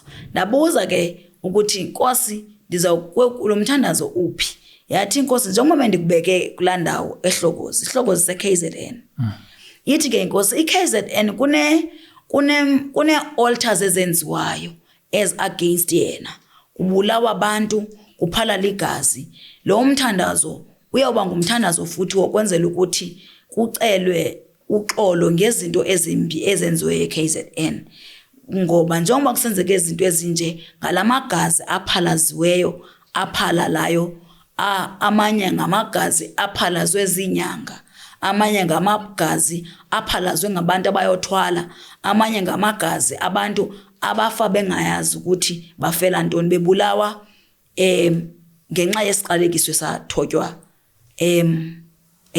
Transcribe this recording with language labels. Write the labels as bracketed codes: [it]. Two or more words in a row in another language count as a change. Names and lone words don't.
[xh] Ndabuza ke ukuthi inkosi lo mthandazo uphi? Yathi inkosi njengoba ndikubeke kulaa ndawo eHlokozi, iHlokozi seKZN. Yithi ke inkosi iKZN kune altars ezenziwayo [en] as against [xh] yena. Kubulawa abantu, kuphalala igazi. Lo mthandazo uyawuba ngumthandazo futhi wokwenzela ukuthi kucelwe uxolo ngezinto ezimbi ezenziwe eKZN. Ngoba njengoba kusenzeka izinto ezinje ngalamagazi aphalaziweyo aphalalayo, amanye ngamagazi aphalazwe zinyanga, amanye ngamagazi aphalazwe ngabantu abayothwala, amanye ngamagazi abantu abafa bengayazi ukuthi bafela ntoni, bebulawa ngenxa yesiqalekiso sathotywa eKZN.